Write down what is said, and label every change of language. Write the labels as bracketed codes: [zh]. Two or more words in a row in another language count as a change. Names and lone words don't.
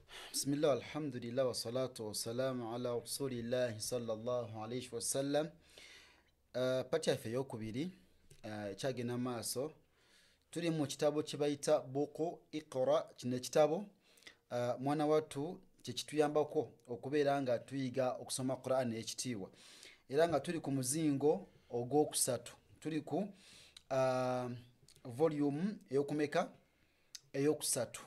[ar] بسم الله، الحمد لله، والصلاة والسلام على رسول الله صلى الله عليه وسلم. [lg] Pati yaffe eyokubiri ekyagenda maaso tuli mu kitabo kye bayita buku Iqra. Kino ekitabo mwana wattu kyekituyambako okubeera nga tuyiga okusoma Quran ekitiibwa, era nga tuli ku muzingo ogwokusatu, tuli ku volume eyokumeka eyokusatu.